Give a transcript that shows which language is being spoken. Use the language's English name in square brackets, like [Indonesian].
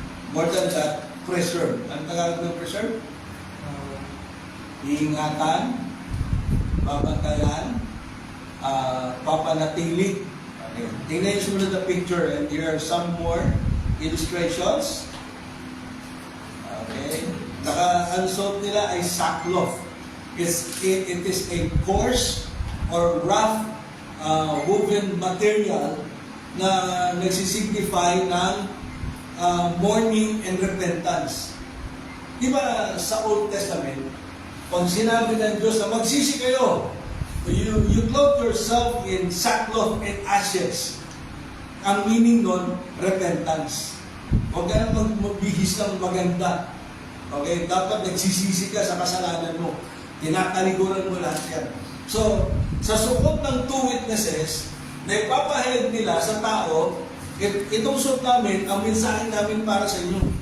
[Filipino] More than that, preserved. Ang Tagalog ng preserved? Iingatan, babantayan, papanatili. Okay. [English] Tingnan yung sumunod na picture, and here are some more illustrations. Okay. [Filipino] Ang suot nila ay sackcloth. [English] It is a coarse or rough woven material na nagsisignify ng mourning and repentance. [Filipino] Di ba sa Old Testament, pag sinabi ng Diyos na magsisi kayo, you clothe yourself in sackcloth and ashes. Ang meaning nun, repentance. Huwag ka nang magbihis ng maganda. Okay? Dapat nagsisisi ka sa kasalanan mo. Tinatalikuran mo lahat yan. So, sa sukot ng two witnesses, na ipapahayag nila sa tao, itong suot namin, ang mensahe namin para sa inyo.